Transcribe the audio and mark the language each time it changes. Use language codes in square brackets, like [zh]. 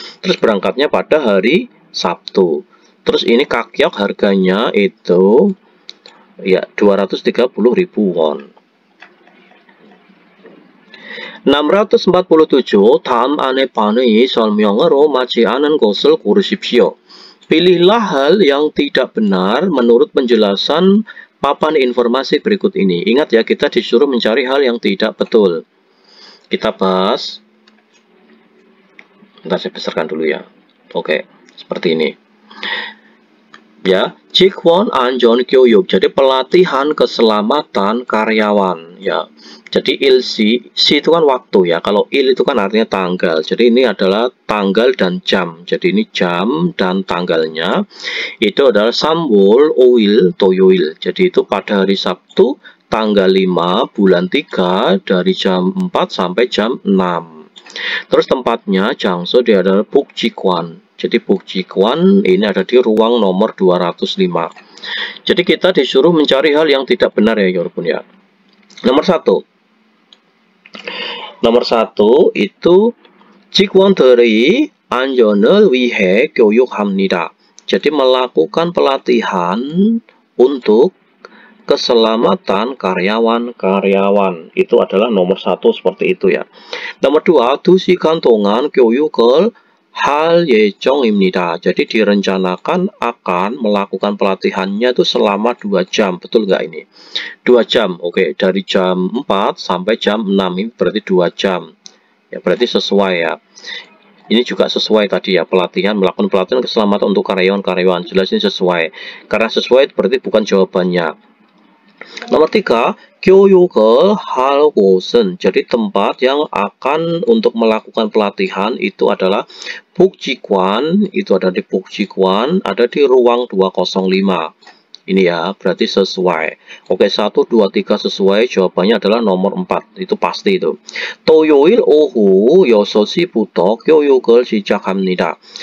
[id] Terus berangkatnya pada hari Sabtu. Terus ini Kakyok harganya itu ya 230.000 won. 647. [ko] 다음 안에 반의 설명으로 맞지 않은 것을 고르십시오. [id] Pilihlah hal yang tidak benar menurut penjelasan papan informasi berikut ini. Ingat ya, kita disuruh mencari hal yang tidak betul. Kita bahas. Bentar, saya besarkan dulu ya. Oke, seperti ini. Ya, Jikwon Anjon Gyoyuk. Jadi pelatihan keselamatan karyawan. Ya, jadi ilsi, si itu kan waktu ya. Kalau il itu kan artinya tanggal. Jadi ini adalah tanggal dan jam. Jadi ini jam dan tanggalnya. Itu adalah Samwol Oil Toyoil. Jadi itu pada hari Sabtu tanggal 5 bulan 3 dari jam 4 sampai jam 6. Terus tempatnya Jangso dia adalah Bukjikwan. Jadi Bukjikwan ini ada di ruang nomor 205. Jadi kita disuruh mencari hal yang tidak benar ya, Yorpun ya. Nomor 1. Nomor 1 itu [ko] 직원들이 안전을 위해 교육합니다. [id] Jadi melakukan pelatihan untuk keselamatan karyawan-karyawan. Itu adalah nomor 1 seperti itu ya. Nomor 2, [ko] 2시간 동안 교육을 할 예정입니다. [id] Jadi direncanakan akan melakukan pelatihannya itu selama 2 jam. Betul nggak ini? 2 jam. Oke, dari jam 4 sampai jam 6 ini berarti 2 jam. Ya, berarti sesuai ya. Ini juga sesuai tadi ya, melakukan pelatihan keselamatan untuk karyawan-karyawan. Jelas ini sesuai. Karena sesuai berarti bukan jawabannya. Nomor 3, [ko] 교육을 할 곳은. [id] Jadi tempat yang akan untuk melakukan pelatihan itu adalah Bukjikwan, itu ada di Bukjikwan, ada di ruang 205. Ini ya, berarti sesuai. Oke, 1, 2, 3 sesuai. Jawabannya adalah nomor 4. Itu pasti itu. [ko] 토요일 오후 6시부터 교육을 시작합니다.